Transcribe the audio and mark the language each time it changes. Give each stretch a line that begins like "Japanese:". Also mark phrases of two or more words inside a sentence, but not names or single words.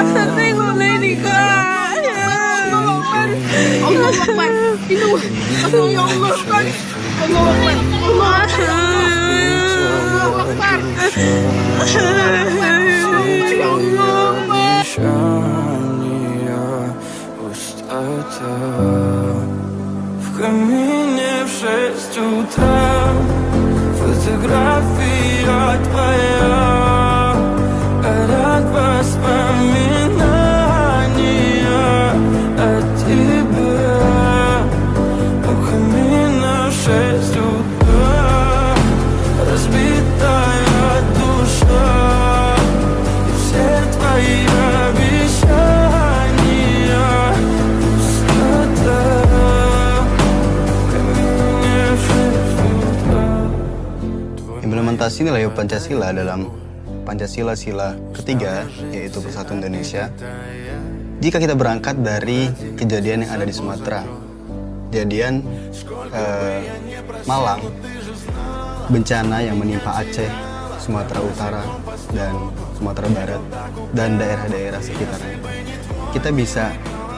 Indonesian: Tengoklah ini, Kak.
Arabic: الله أكبر.
Indonesian: Itu,
Arabic: يا الله,
Indonesian: Kak.
Arabic: الله أكبر. الله أكبر. يا الله.
Russian: В камине в 6 утра фотография твоя, ряд воспоминания о тебе. У камина в 6 утра разбитая душа, и все твои обещания пустота.
Indonesian: Implementasi nilai Pancasila dalam Pancasila sila ketiga, yaitu Persatuan Indonesia. Jika kita berangkat dari kejadian yang ada di Sumatera, kejadian Malang, bencana yang menimpa Aceh, Sumatera Utara, dan Sumatera Barat, dan daerah-daerah sekitarnya, kita bisa